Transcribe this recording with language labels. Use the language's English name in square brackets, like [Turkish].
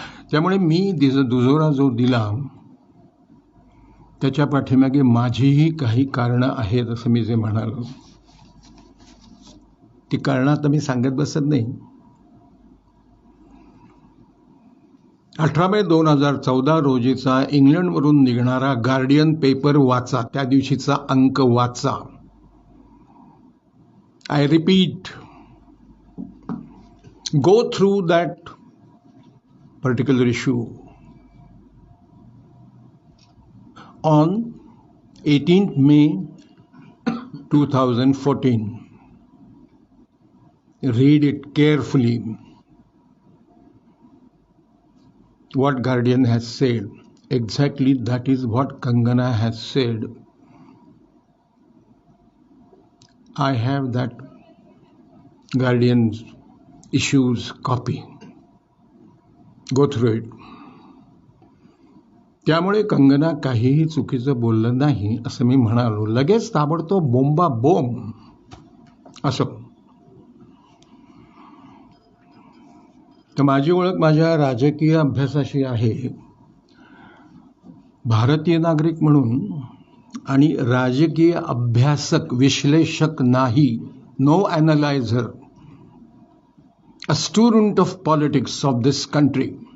[Marathi] त्यामुळे मी दुजोरा जो दिला त्याच्या पाठीमागे माझीही काही कारणं आहेत असं मी जे म्हणालो, ती कारणं आता मी सांगत बसत नाही. 18 मे 2014 रोजीचा इंग्लंडवरून निघणारा गार्डियन पेपर वाचा, त्या दिवशीचा अंक वाचा. [English] I repeat, go through that particular issue. On 18th May 2014, read it carefully. What Guardian has said, exactly that is what Kangana has said. I have that Guardian's issues copy. Go through it. [Marathi] त्यामुळे कंगना काहीही चुकीचं बोललं नाही असं मी म्हणालो. लगेच ताबडतोब बोंबा बोंब असं. तर माझी ओळख माझ्या राजकीय अभ्यासाशी आहे. भारतीय नागरिक म्हणून आणि राजकीय अभ्यासक, विश्लेषक नाही. [English] No analyser, a student of politics of this country.